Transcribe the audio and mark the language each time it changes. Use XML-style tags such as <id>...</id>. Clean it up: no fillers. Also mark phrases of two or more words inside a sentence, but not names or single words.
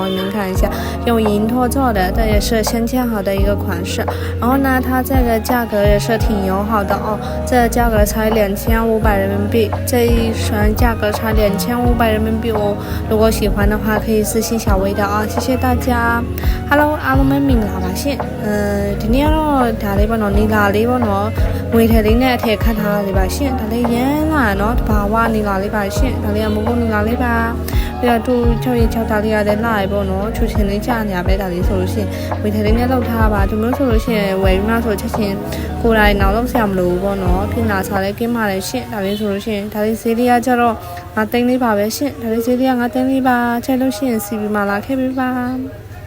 <zh>你们看一下，用银托做的，这也是先嵌好的一个款式。然后呢，它这个价格也是挺友好的哦，这个价格才2500人民币，这一双价格才2500人民币哦。如果喜歡的話，可以私信小薇的啊，謝謝大家。Hello，</zh> <my>အားလုံးပဲမင်္ဂလာပါရှင်။ဒီနေ့ကတော့ဒါလေးပေါ့နော်，နီ လာလေးပေါ့နော်။ငွေထည်လေးနဲ့အထည်ခတ်ထားတာလေးပါရှင်။ဒါလေးရမ်းလာနော်။တဘာဝနီလာလေးပါရှင်။ဒါလေးကမုန်းနီလာလေးပါ။ပြီးတော့သူ6ဒါလေးရတယ်လာရပေါ့နော်။ချူချင်းလေးကြာနေရပဲဒါလေးဆိုလို့ရှိရင်ငွေထည်လေးနဲ့လောက်ထားပါ။ဒီမျိုးဆိုလို့ရှိရင်ဝယ်ပြီးမှဆိုချက်ချင်းကိုယ်တိုင်နောက်လောက်ဆရာမလို့ပေါ့နော်။ပြင်လာစားလေးကင်းပါလေရှင်။ဒါလေးဆိုလို့ရှိရင်ဒါလေးဈေးလေးကကျတော့ငါသိန်းလေးပါပဲရှင်။ဒါလေးဈေးလေးကငါသိန်းလေးပါ။ချက်လို့ရှိရင်စီပြီးမှလာခဲ့ပြီပါ။</my>